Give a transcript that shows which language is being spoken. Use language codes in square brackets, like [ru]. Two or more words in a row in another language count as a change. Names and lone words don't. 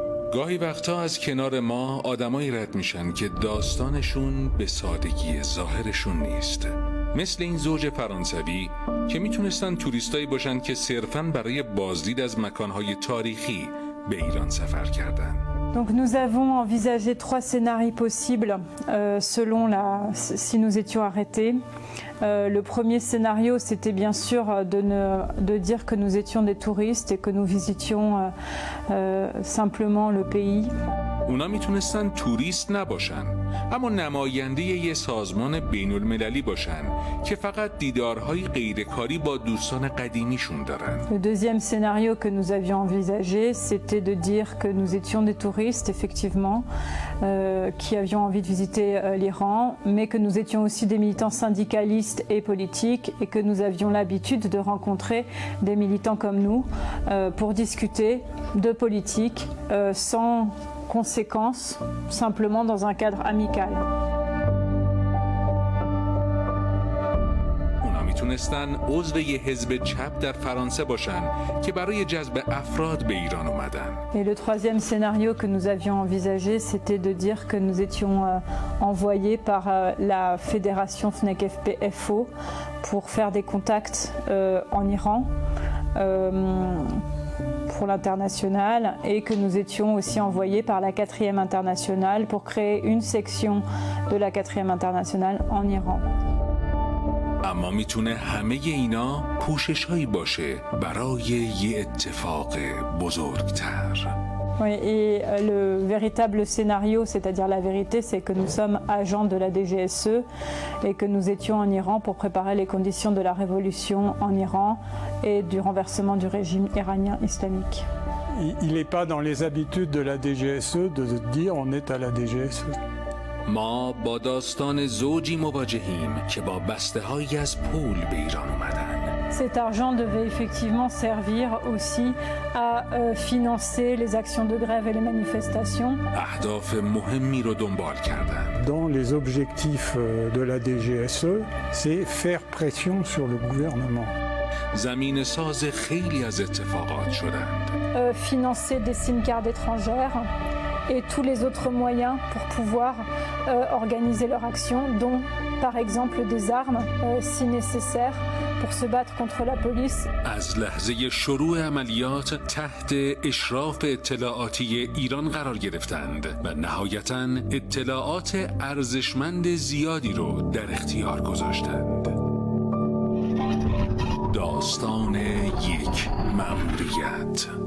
[fa] گاهی وقتا از کنار ما آدمایی رد میشن که داستانشون به سادگی ظاهرشون نیست. مثل این زوج فرانسوی که میتونستن توریستایی باشن که صرفاً برای بازدید از مکانهای تاریخی به ایران سفر کردن. [fr] Donc nous avons envisagé 3 scénarios possibles si nous étions arrêtés. Le premier scénario, c'était bien sûr de dire que nous étions des touristes et que nous visitions simplement le pays. [fa] اونا میتونستن توریست نباشن، اما نماینده یه سازمان بین المللی باشن که فقط دیدارهای غیرکاری با دوستان قدیمیشون دارن. [fr] Le deuxième scénario que nous avions envisagé, c'était de dire que nous étions des touristes, effectivement, qui avions envie de visiter l'Iran, mais que nous étions aussi des militants syndicalistes et politiques et que nous avions l'habitude de rencontrer des militants comme nous pour discuter de politique sans conséquences, simplement dans un cadre amical. [fa] اونا میتونستن عضو یه حزب چپ در فرانسه باشن که برای جذب افراد به ایران اومدن. [fr] Et le troisième scénario que nous avions envisagé, c'était de dire que nous étions envoyés par la fédération FNEC-FPFO pour faire des contacts en Iran. Pour l'international et que nous étions aussi envoyés par la 4e internationale pour créer une section de la 4e internationale en Iran. [fa] اما میتونه همه اینا پوشش‌هایی باشه برای یه اتفاق بزرگتر. [fr] Oui, et le véritable scénario, c'est-à-dire la vérité, c'est que nous sommes agents de la DGSE et que nous étions en Iran pour préparer les conditions de la révolution en Iran et du renversement du régime iranien islamique. Il n'est pas dans les habitudes de la DGSE de dire on est à la DGSE. [fa] ما با داستان زوجی مواجهیم که با بسته‌هایی از پول به ایران اومدن. [fr] Cet argent devait effectivement servir aussi à financer les actions de grève et les manifestations. [fa] اهداف مهمی رو دنبال کردن. [fr] Dans les objectifs de la DGSE, c'est faire pression sur le gouvernement. [fa] زمین ساز خیلی از اتفاقات شدند. [fr] Financer des [en] SIM cards [fr] étrangères et tous les autres moyens pour pouvoir organiser leur action, dont par exemple des armes si nécessaire pour se battre contre la police. [fa] از لحظه شروع عملیات تحت اشراف اطلاعاتی ایران قرار گرفتند و نهایتاً اطلاعات ارزشمند زیادی رو در اختیار گذاشتند. داستان یک مأموریت.